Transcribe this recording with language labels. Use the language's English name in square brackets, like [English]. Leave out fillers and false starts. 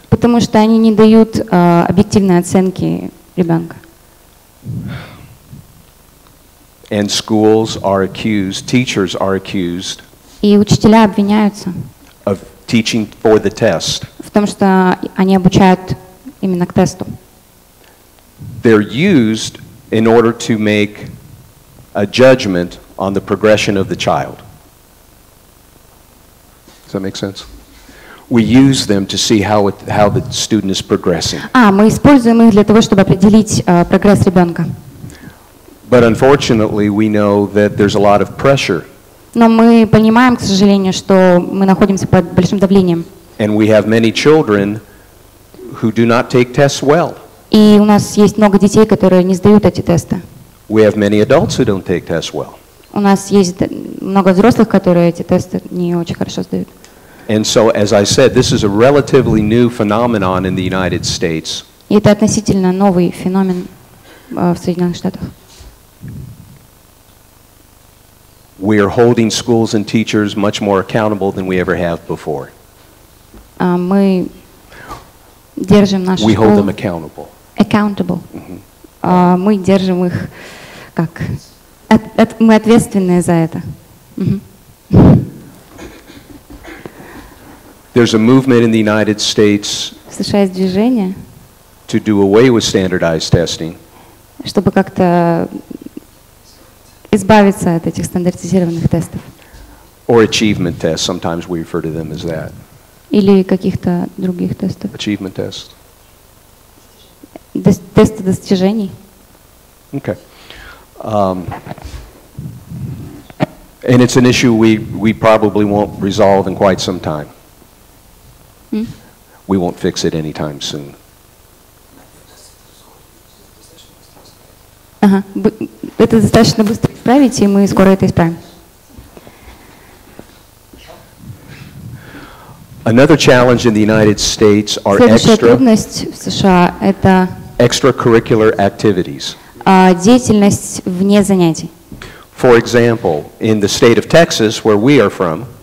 [Russian] потому что они не дают объективной оценки ребенка. [English] And schools are accused, teachers are accused [Russian] И учителя обвиняются [English] of teaching for the test. [Russian] в том, что они обучают именно к тесту. [English] They're used in order to make a judgment on the progression of the child. Does that make sense? We use them to see how the student is progressing. [Russian] Мы используем их для того, чтобы определить прогресс ребенка. [English] But unfortunately, we know that there's a lot of pressure. [Russian] Но мы понимаем, к сожалению, что мы находимся под большим давлением. [English] And we have many children who do not take tests well. [Russian] И у нас есть много детей, которые не сдают эти тесты. [English] We have many adults who don't take tests well. [Russian] У нас есть много взрослых, которые эти тесты не очень хорошо сдают. [English] And so, as I said, this is a relatively new phenomenon in the United States. [Russian] И это относительно новый феномен в Соединенных Штатах. [English] We are holding schools and teachers much more accountable than we ever have before. [Russian] Мы держим наши [English] We hold them [Russian] школы [English] accountable. [Russian] accountable. Мы держим их как... Мы ответственны за это. [English] There's a movement in the United States [Russian] В США есть движение, [English] to do away with standardized testing. [Russian] чтобы как-то избавиться от этих стандартизированных тестов. [English] Or achievement tests. Sometimes we refer to them as that. [Russian] Или каких-то других тестов. [English] Achievement tests. [Russian] Тесты достижений. [English] Okay. And it's an issue we probably won't resolve in quite some time. We won't fix it anytime soon. [Russian] Это достаточно быстро исправить, и мы скоро это исправим. [English] Another challenge in the United States are [Russian] Следующая трудность в США – это [English] extracurricular activities. [Russian] деятельность вне занятий. [English] For example, in the state of Texas, where we are from,